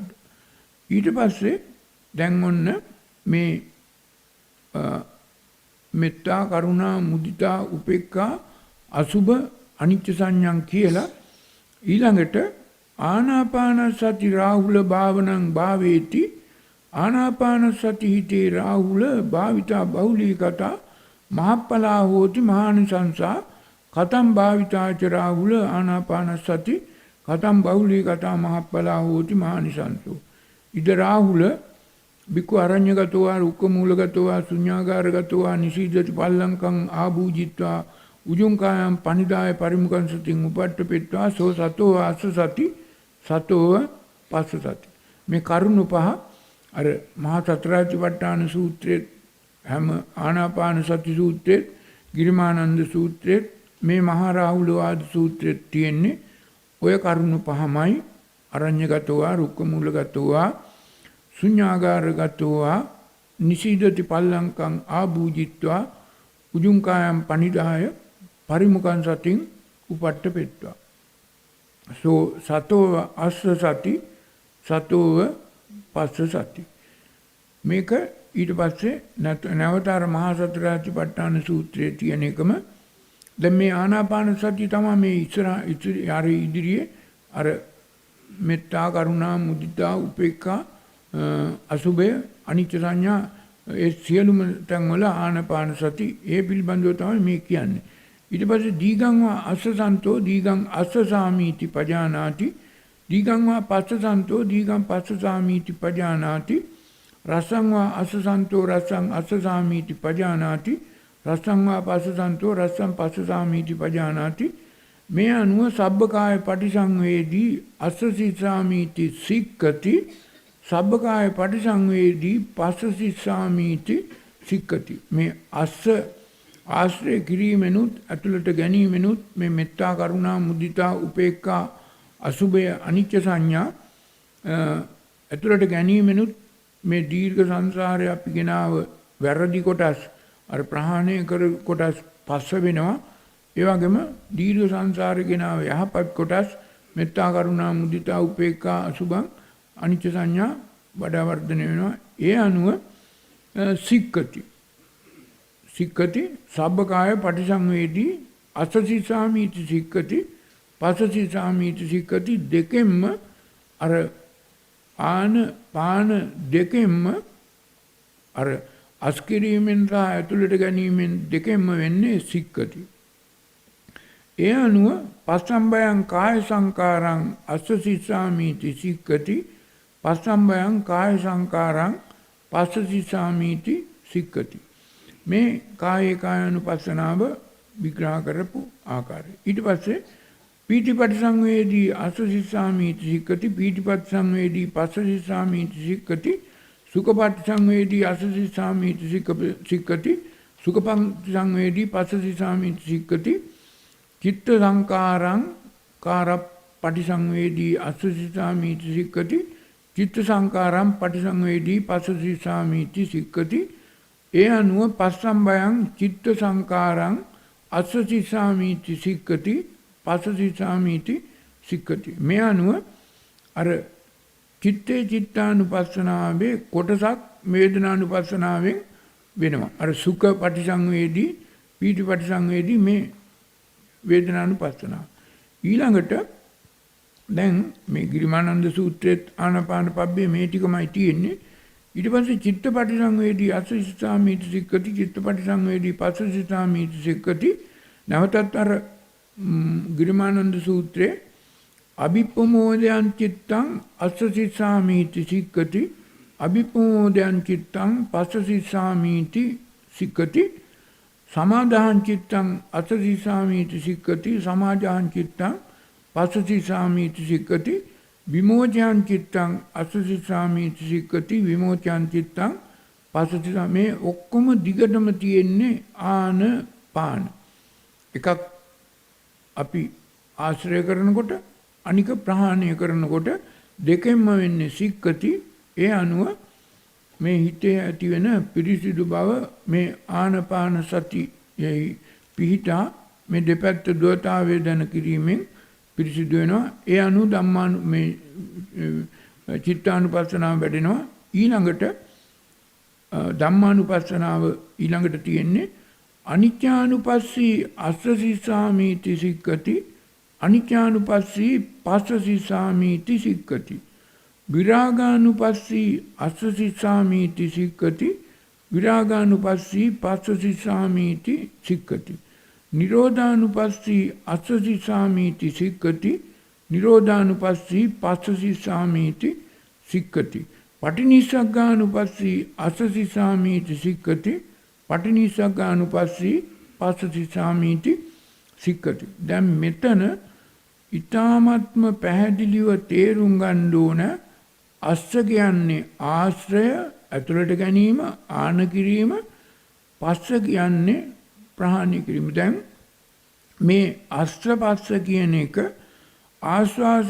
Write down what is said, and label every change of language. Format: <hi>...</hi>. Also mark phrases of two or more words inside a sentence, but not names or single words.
<si>ඊට පස්සේ දැන් ඔන්න මේ</si> <pi>මෙත්තා කරුණා මුදිතා උපේක්ඛා අසුභ අනිච්ච සංඥාන්</pi> <si>කියලා ඊළඟට ආනාපාන</si> <pi>සති රාහුල භාවනං භාවේති ආනාපාන සති හිතේ රාහුල භාවිතා බහුලී කතා මහප්පලා හෝති මහානිසංසා කතම් භාවිතාච රාහුල ආනාපාන සති කතම් බහුලී කතා මහප්පලා හෝති මහානිසංසෝ ඉද රාහුල බිකු අරඤ්‍යගතෝ රුක්කමූලගතෝ ශුඤ්ඤාගාරගතෝ නිසීදති පල්ලංකං ආභූජිත්වා උජුංකායම් පනිදාය පරිමුඛං සතින් උපට්ඨපෙත්වා සෝ සතෝ අස්ස සති සතෝව පස්ස සති.</pi> <si>මේ කරුණු පහ අර මහා සතරාතිපට්ඨාන සූත්‍රයේ හැම ආනාපාන සති සූත්‍රයේ ගිරිමානන්ද සූත්‍රයේ මේ මහා රාහුල වාද සූත්‍රයේ තියෙන්නේ ඔය කරුණු පහමයි.</si> <pi>අරඤ්‍යගතෝ රුක්කමූලගතෝ ශුඤ්ඤාගාරගතෝ නිසීදති පල්ලංකං ආභූජිත්වා උජුංකායම් පනිදාය පරිමුඛං සතින් උපට්ඨපෙත්වා සෝ සතෝව අස්ස සති සතෝව පස්ස සති.</pi> <si>මේක ඊට පස්සේ නැවත අර මහා සතරාතිපට්ඨාන සූත්‍රයේ තියෙන එකම දැන් මේ ආනාපාන සතිය තමයි මේ ඉදිරියේ අර</si> <pi>මෙත්තා කරුණා මුදිතා උපේක්ඛා අසුභය අනිච්ච සංඥා</pi> <si>ඒ සියලුම තැන්වල ආනාපාන සති ඒ පිළිබඳව තමයි මේ කියන්නේ. ඊට පස්සේ</si> <pi>දීගං වා අස්සසන්තෝ දීගං අස්සසාමීති පජානාති දීගං වා පස්සසන්තෝ දීගං පස්සසාමීති පජානාති රසං වා අස්සසන්තෝ රසං අස්සසාමීති පජානාති රසං වා පස්සසන්තෝ රසං පස්සසාමීති පජානාති.</pi> <si>මේ අනුව</si> <pi>සබ්බකාය පටිසංවේදී අස්සසිසාමීති සික්කති සබ්බකාය පටිසංවේදී පස්සසිසාමීති සික්කති.</pi> <si>මේ අස්ස ආශ්‍රය කිරීමෙනුත් ඇතුළට ගැනීමෙනුත් මේ</si> <pi>මෙත්තා කරුණා මුදිතා උපේක්ඛා අසුභය අනිච්ච සංඥා</pi> <si>ඇතුළට ගැනීමෙනුත් මේ දීර්ඝ සංසාරය අපි ගෙනාව වැරදි කොටස් අර ප්‍රහාණය කර කොටස් පස්ස වෙනවා. ඒ වගේම දීර්ඝ සංසාරය ගෙනාව යහපත් කොටස්</si> <pi>මෙත්තා කරුණා මුදිතා උපේක්ඛා අසුභං අනිච්ච සංඥා</pi> <si>වඩා වර්ධනය වෙනවා. ඒ අනුව</si> <pi>සික්කති සික්කති සබ්බකාය පටිසංවේදී අස්සසිසාමීති සික්කති පස්සසිසාමීති සික්කති</pi> <si>දෙකෙන්ම අර ආන පාන දෙකෙන්ම අර අස්කිරීමෙන් සහ ඇතුළට ගැනීමෙන් දෙකෙන්ම වෙන්නේ සික්කති. ඒ අනුව</si> <pi>පස්සම්බයං කාය සංකාරං අස්සසිසාමීති සික්කති පස්සම්බයං කාය සංකාරං පස්සසිසාමීති සික්කති.</pi> <si>මේ කායේ කායानुපස්සනාව විග්‍රහ කරපු ආකාරය. ඊට පස්සේ</si> <pi>පීතිපටි සංවේදී අස්සසිසාමීති සික්කති පීතිපටි සංවේදී පස්සසිසාමීති සික්කති සුඛපටි සංවේදී අස්සසිසාමීති සික්කති සුඛපටි සංවේදී පස්සසිසාමීති සික්කති චිත්ත සංකාරං කාරපටි සංවේදී අස්සසිසාමීති සික්කති චිත්ත සංකාරං පටි සංවේදී පස්සසිසාමීති සික්කති.</pi> <si>ඒ අනුව</si> <pi>පස්සම්බයං චිත්ත සංකාරං අස්සසිසාමීති සික්කති පස්සසිසාමීති සික්කති.</pi> <si>මේ අනුව අර චිත්තේ චිත්තානුපස්සනාවේ කොටසක් වේදනානුපස්සනාවෙන් වෙනවා. අර</si> <pi>සුඛ පටිසංවේදී පීති පටිසංවේදී</pi> <si>මේ වේදනානුපස්සනාව. ඊළඟට දැන් මේ ගිරිමානන්ද සූත්‍රයේ ආනාපාන පබ්බේ මේ ටිකමයි තියෙන්නේ. ඊට පස්සේ</si> <pi>චිත්ත පටිසංවේදී අස්සසිසාමීති සික්කති චිත්ත පටිසංවේදී පස්සසිසාමීති සික්කති.</pi> <si>නැවතත් අර ගිරිමානන්ද සූත්‍රයේ</si> <pi>අභිප්‍රමෝදයන් චිත්තං අස්සසිසාමීති සික්කති අභිප්‍රමෝදයන් චිත්තං පස්සසිසාමීති සික්කති. සමාදාහං චිත්තං අසසිසාමීති සික්කති සමාදාහං චිත්තං පස්සසිසාමීති සික්කති විමෝචයං චිත්තං අසසිසාමීති සික්කති විමෝචයං චිත්තං පස්සසිසා</pi> <si>මේ ඔක්කොම දිගටම තියෙන්නේ ආන පාන එකක් අපි ආශ්‍රය කරනකොට අනික ප්‍රහාණය කරනකොට දෙකෙන්ම වෙන්නේ සික්කති ඒ අනුව මේ හිතේ ඇති වෙන පිරිසිදු බව මේ ආනපාන සතියෙහි පිහිටා මේ දෙපැත්ත දුවතාවය දැන කිරීමෙන් පිරිසිදු වෙනවා ඒ අනුව ධම්මානු මේ චිත්තානුපස්සනාව වැඩෙනවා ඊළඟට ධම්මානුපස්සනාව ඊළඟට තියෙන්නේ</si> <pi>අනිච්චානුපස්සී අස්සසිසාමීති සික්කති අනිච්චානුපස්සී පස්සසිසාමීති සික්කති විරාගානුපස්සී අස්සසිසාමීති සික්කති විරාගානුපස්සී පස්සසිසාමීති සික්කති නිරෝධානුපස්සී අස්සසිසාමීති සික්කති නිරෝධානුපස්සී පස්සසිසාමීති සික්කති පටිනිස්සග්ගානුපස්සී අස්සසිසාමීති සික්කති පටිනිස්සග්ගානුපස්සී පස්සසිසාමීති සික්කති</pi> <si>දැන් මෙතන ඊ타ත්ම පැහැදිලිව තේරුම් ගන්න ඕන අස්ස කියන්නේ ආශ්‍රය ඇතුළට ගැනීම ආන කිරීම පස්ස කියන්නේ ප්‍රහාණය කිරීම දැන් මේ අස්ස පස්ස කියන එක ආස්වාස</si>